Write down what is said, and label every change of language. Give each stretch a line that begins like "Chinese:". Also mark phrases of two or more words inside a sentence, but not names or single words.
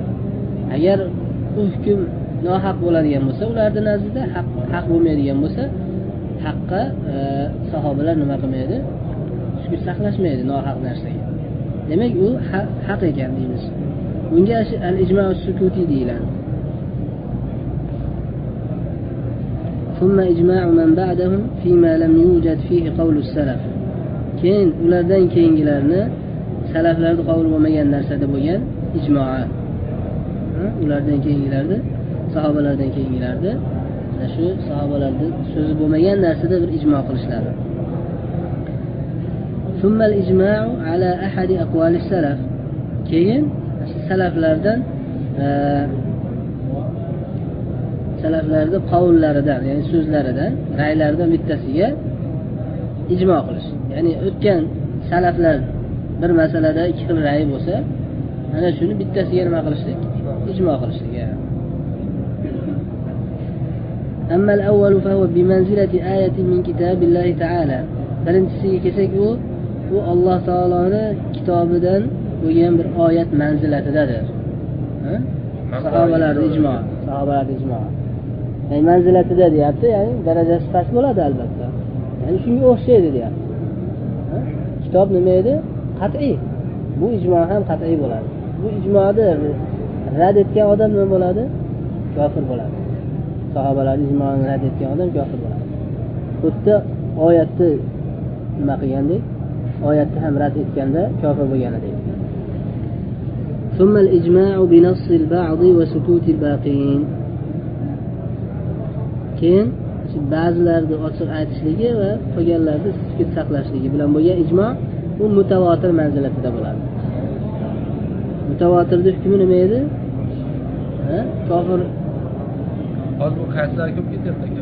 Uzbek: Agar u hukm nohaq bo'ladigan bo'lsa, ularning nazdida haq bo'lmaydigan bo'lsa, haqqa sahobalar nima qilmaydi? Sukut saqlashmaydi nohaq narsaga. Demak, u haq ekan deymiz. Bunga
Arabic: الإجماع السكوتي
Uzbek: deyiladi.
Arabic: ثم إجماع من بعدهم فيما لم يوجد فيه قول السلف.
Uzbek: keyin ulardan keyingilarni salaflarda qavli bo'lmagan narsada bo'lgan ijmoa. Ulardan keyingilarni, sahobalardan keyingilarni shu sahobalarning so'zi bo'lmagan narsada bir ijmo qilishlari.
Arabic: ثم الإجماع على أحد أقوال السلف.
Uzbek: keyin salaflardan salaflarda qavllaridan, ya'ni so'zlaridan, ra'ylaridan bittasiga ijmo qilish. Ya'ni o'tgan salaflar bir masalada ikki xil ra'y bo'lsa, ana shuni bittasiga nima qilishlik? Ijmo qilishlik.
Arabic: أما الأول فهو بمنزلة آية من كتاب الله تعالى.
Uzbek: Birinchisiga kelsak, u Alloh taoloning kitobidan bo'lgan bir oyat manzilatidadir. Sahobalar ijmo, ya'ni manzilatida deyapti, ya'ni darajasi past bo'ladi albatta. Ya'ni shunga o'xshaydi deyapti. Kitob nima edi? Qat'iy. Bu ijmo ham qat'iy bo'ladi. Bu ijmoni rad etgan odam nima bo'ladi? Kofir bo'ladi. Sahobalar ijmoni rad etgan odam kofir bo'ladi. Xuddi oyatni nima qilgandek, oyatni ham rad etganda kofir bo'lganidek.
Arabic: ثم الإجماع بنص البعض وسكوت الباقين.
Uzbek: keyin ba'zilarni ochiq aytishligi va qolganlarni sukut saqlashligi bilan bo'lgan ijmo u mutawatir manzilatida bo'ladi. Mutawatirning hukmi nima edi? Kofir. Hozir bu qaysilar ko'p ketyapti?